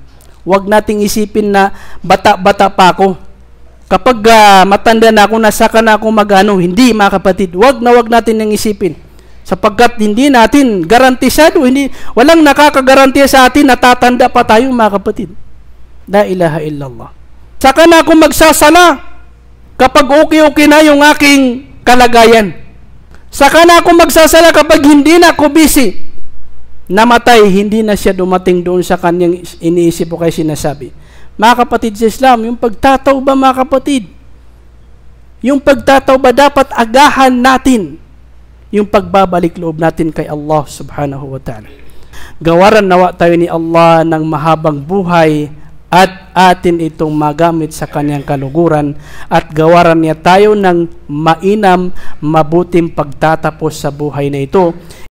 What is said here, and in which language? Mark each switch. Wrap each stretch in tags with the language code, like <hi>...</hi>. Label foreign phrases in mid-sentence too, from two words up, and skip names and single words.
<tl>Huwag nating isipin na bata-bata pa ako. Kapag matanda na ako, nasaka na ako magano. Hindi, mga kapatid. Huwag natin nang isipin. Sapagkat hindi natin garantisado, walang nakakagarantiya sa atin na tatanda pa tayo, mga kapatid.</tl> <ar>لا إله إلا الله.</ar> <tl>Saka na ako magsasala kapag okay na yung aking kalagayan. Saka na ako magsasala kapag hindi na ako busy. Namatay, hindi na siya dumating doon sa kanyang iniisip o kaya sinasabi. Mga kapatid sa Islam, yung pagtatawba, mga kapatid, yung pagtatawba dapat agahan natin yung pagbabalik loob natin kay Allah</tl> <ar>سبحانه وتعالى.</ar> <tl>Gawaran nawa tayo ni Allah ng mahabang buhay at atin itong magamit sa kanyang kaluguran, at gawaran niya tayo ng mainam, mabuting pagtatapos sa buhay na ito.</tl>